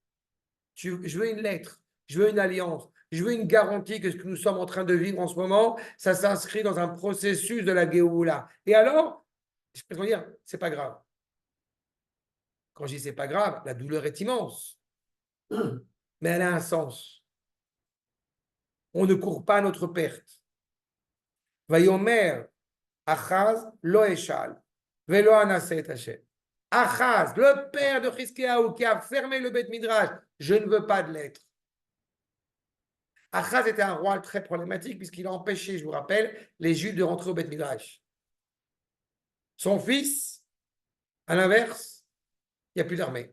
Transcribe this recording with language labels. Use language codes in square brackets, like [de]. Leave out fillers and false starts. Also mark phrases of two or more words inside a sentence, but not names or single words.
[fr] Je veux une lettre, je veux une alliance, je veux une garantie que ce que nous sommes en train de vivre en ce moment, ça s'inscrit dans un processus de la Géoula. Et alors, je peux te dire, c'est pas grave. Quand je dis c'est pas grave, la douleur est immense, mais elle a un sens. On ne court pas à notre perte. [he] ויאמר, אחז, לא אשאל, ולא אנסה את ה. [fr] Achaz, le père de Chizkiyahu qui a fermé le [he] בית מדרש, [fr] je ne veux pas de lettres. Achaz était un roi très problématique puisqu'il a empêché, je vous rappelle, les Juifs de rentrer au [he] בית מדרש. [fr] Son fils, à l'inverse, il n'y a plus d'armée.